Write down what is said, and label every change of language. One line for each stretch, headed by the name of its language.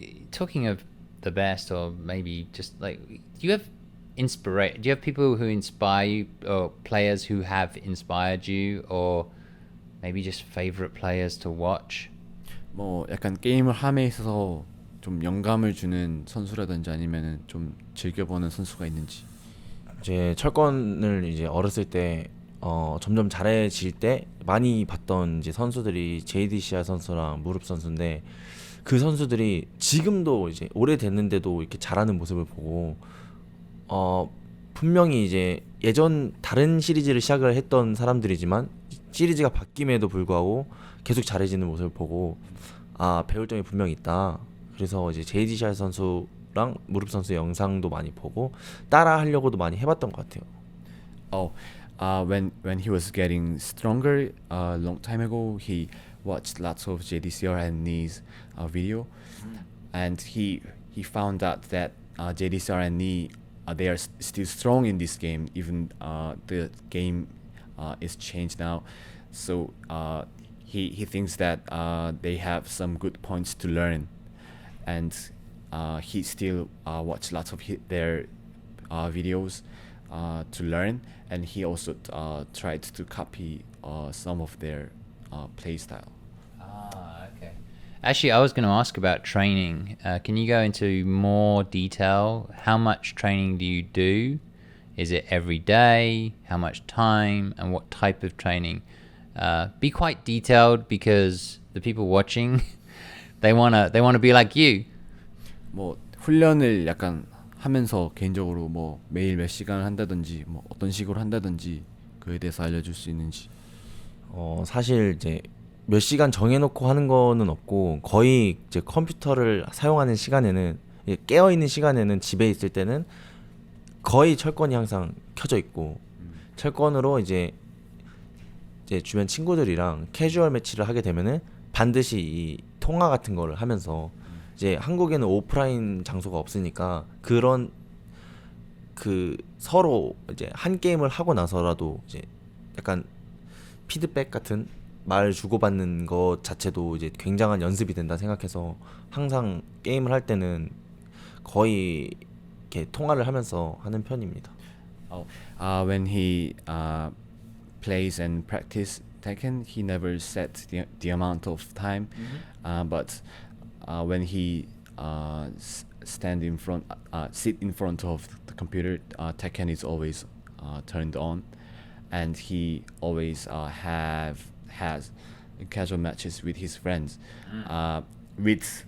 English: Talking of the best, or maybe just like, do you have people who inspire you, or players who have inspired you, or maybe just favorite players to watch?
Korean: 뭐 약간 게임을 함에 있어서 좀 영감을 주는 선수라든지 아니면은 좀 즐겨보는 선수가 있는지. 이제 철권을 이제 어렸을 때 점점 잘해질 때 많이 봤던 이제 선수들이 JDCR 선수랑 무릎 선수인데, 그 선수들이 지금도 이제 오래됐는데도 이렇게 잘하는 모습을 보고 분명히 이제 예전 다른 시리즈를 시작을 했던 사람들이지만 시리즈가 바뀜에도 불구하고 계속 잘해지는 모습을 보고 배울 점이 분명히 있다. 그래서 이제 JDCR 선수랑 무릎 선수의 영상도 많이 보고 따라 하려고도 많이 해봤던 것 같아요.
English: When he was getting stronger a long time ago, he watched lots of JDCR and Knee's video, and he found out that JDCR and Knee they are still strong in this game, even the game is changed now. So he thinks that they have some good points to learn, and he still watch lots of their videos to learn, and he also tried to copy some of their play style. Okay. Actually, I was going to ask about training. Can you go into more detail? How much training do you do? Is it every day? How much time? And what type of training? Be quite detailed, because the people watching, they wanna be like you.
Korean: 뭐 훈련을 약간 하면서 개인적으로 뭐 매일 몇 시간을 한다든지 뭐 어떤 식으로 한다든지 그에 대해서 알려줄 수 있는지. 사실 이제 몇 시간 정해놓고 하는 거는 없고, 거의 이제 컴퓨터를 사용하는 시간에는, 깨어 있는 시간에는, 집에 있을 때는 거의 철권이 항상 켜져 있고, 철권으로 이제 주변 친구들이랑 캐주얼 매치를 하게 되면은 반드시 이 통화 같은 거를 하면서, 이제 한국에는 오프라인 장소가 없으니까 그런 서로 이제 한 게임을 하고 나서라도 이제 약간 피드백 같은 말 주고받는 것 자체도 이제 굉장한 연습이 된다 생각해서 항상 게임을 할 때는 거의 이렇게 통화를 하면서 하는 편입니다.
English: When he plays and practice Tekken, he never set the amount of time, but when he sit in front of the computer, Tekken is always turned on, and he always has casual matches with his friends, with